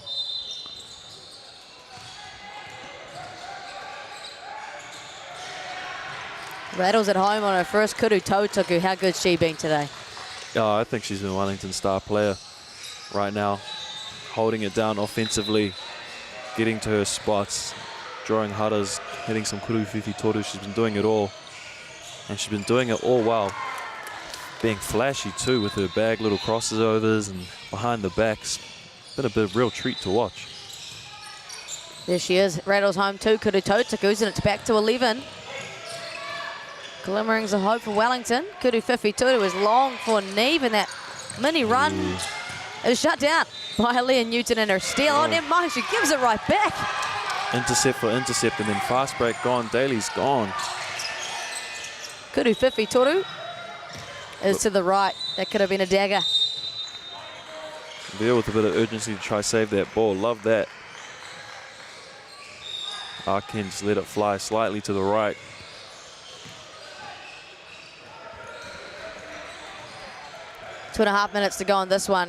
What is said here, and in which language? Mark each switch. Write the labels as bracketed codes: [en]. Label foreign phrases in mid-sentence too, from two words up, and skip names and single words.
[en] Rattles at home on her first [mi] kuru tautuku. [en] How good's she been today? Oh, I think she's been Wellington's star player right now. Holding it down offensively, getting to her spots, drawing haras, hitting some [mi] kuru whiwhi toru. [en] She's been doing it all. And she's been doing it all while being flashy too, with her bag little crossovers and behind the backs. Been a bit of real treat to watch. There she is. Rattles home two [mi] kuru tautukus, [en] and it's back to 11. Glimmerings of hope for Wellington. [mi] Kuru whiwhi toru [en] is long for Neve, and that mini run is shut down by Leah Newton and her steal. Oh, never mind, she gives it right back. Intercept for intercept, and then fast break gone. Daly's gone. [mi] Kuru whiwhi toru [en] is to the right. That could have been a dagger. Veal with a bit of urgency to try save that ball. Love that. Arkin just let it fly slightly to the right. Two and a half minutes to go on this one.